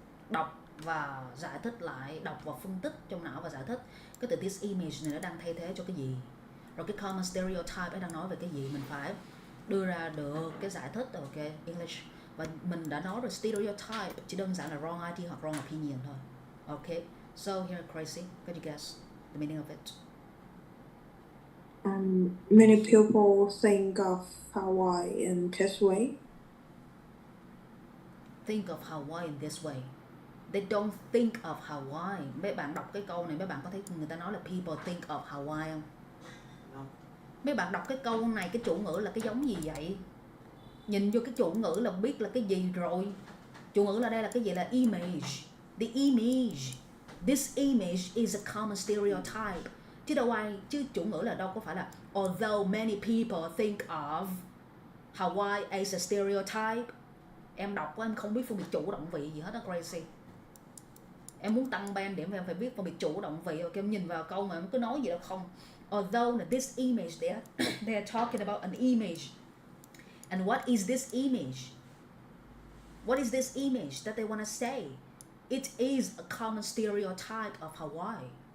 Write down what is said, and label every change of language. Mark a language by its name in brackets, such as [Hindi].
[Vietnamese] Đọc và giải thích lại, đọc và phân tích trong não và giải thích cái từ this image này nó đang thay thế cho cái gì. Rồi cái common stereotype nó đang nói về cái gì, mình phải đưa ra được cái giải thích. Ok, English. Và mình đã nói rồi, stereotype chỉ đơn giản là wrong idea hoặc wrong opinion thôi. [English] Ok, so here Gracie, can you guess the meaning of it? Many people think of Hawaii in this way. Think of Hawaii in this way. They don't think of Hawaii. [Vietnamese] Mấy bạn đọc cái câu này, mấy bạn có thấy người ta nói là [English] people think of Hawaii [Vietnamese] không? [English] No. [Vietnamese] Mấy bạn đọc cái câu này, cái chủ ngữ là cái giống gì vậy? Nhìn vô cái chủ ngữ là biết là cái gì rồi. Chủ ngữ là đây là cái gì, là image. [English] The image. This image is a common stereotype. [Vietnamese] Chứ chủ ngữ là đâu có phải là [English] although many people think of Hawaii as a stereotype. [Vietnamese] Em đọc em không biết phân biệt chủ động vị gì hết đó Gracie. Em muốn tăng band điểm em phải biết phân biệt chủ động vị. Ok, em nhìn vào câu mà em cứ nói gì đâu không. [English] Although this image they are talking about an image. And what is this image? What is this image that they want to say? It is a common stereotype of Hawaii.